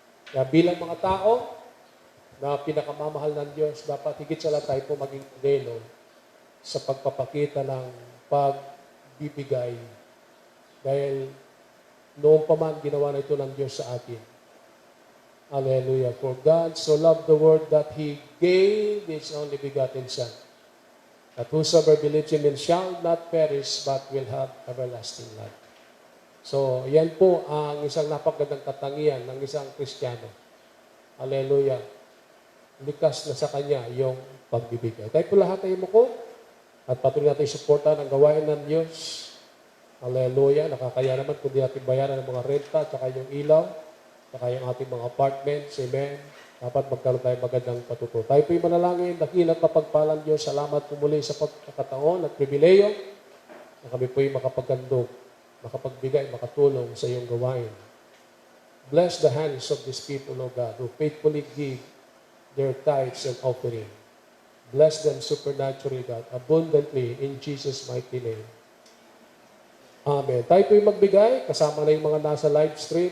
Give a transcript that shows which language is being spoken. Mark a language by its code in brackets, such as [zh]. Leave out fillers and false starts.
[tl] Kaya bilang mga tao na pinakamamahal ng Diyos, dapat higit sa lahat tayo po maging modelo sa pagpapakita ng pagbibigay. Dahil noon pa man ginawa na ito ng Diyos sa atin. Hallelujah. [en] For God so loved the world that He gave His only begotten Son, that whosoever believes in Him shall not perish, but will have everlasting life. [tl] So, yan po ang isang napakagandang katangian ng isang Kristiyano. Hallelujah. Likas na sa Kanya yung pagbibigay. Tayo po lahat ay muko at patuloy natin suportahan ang gawain ng Diyos. Hallelujah. Nakakaya naman kung di natin bayaran ng mga renta at saka yung ilaw, saka yung ating mga apartments. Amen. Dapat magkaroon tayo magandang patuto. Tayo po'y manalangin, dakilang kapagpalang Diyos, salamat po muli sa pagkakataon at pribileyo na kami po'y makapagandog, makapagbigay, makatulong sa iyong gawain. [en] Bless the hands of these people, O God, who faithfully give their tithes and offering. Bless them supernaturally, God, abundantly in Jesus' mighty name. Amen. [tl] Tayo po'y magbigay, kasama na yung mga nasa live stream.